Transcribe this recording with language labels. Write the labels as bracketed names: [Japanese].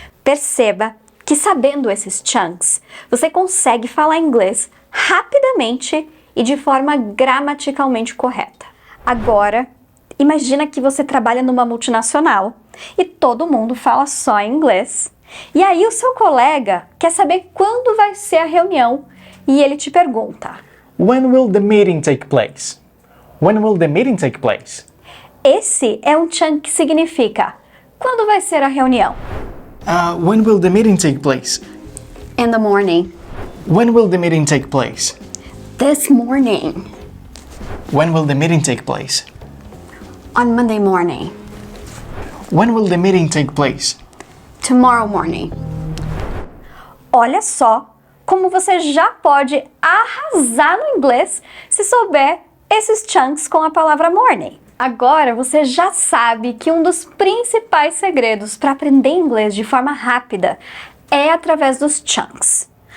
[Portuguese] Perceba que sabendo esses chunks, você consegue falar inglês rapidamente e de forma gramaticalmente correta. Agora, imagina que você trabalha numa multinacional e todo mundo fala só inglês. E aí o seu colega quer saber quando vai ser a reunião e ele te pergunta: [English] When will the meeting take place? When will the meeting take place? [Portuguese] esse é um chunk que significa quando vai ser a reunião? [English] When will the meeting take place? In the morning. When will the meeting take place? This morning. When will the meeting take place? On Monday morning. When will the meeting take place? Tomorrow morning. [Portuguese] Olha só como você já pode arrasar no inglês se souber esses chunks com a palavra morning. Agora você já sabe que um dos principais segredos para aprender inglês de forma rápida é através dos chunks.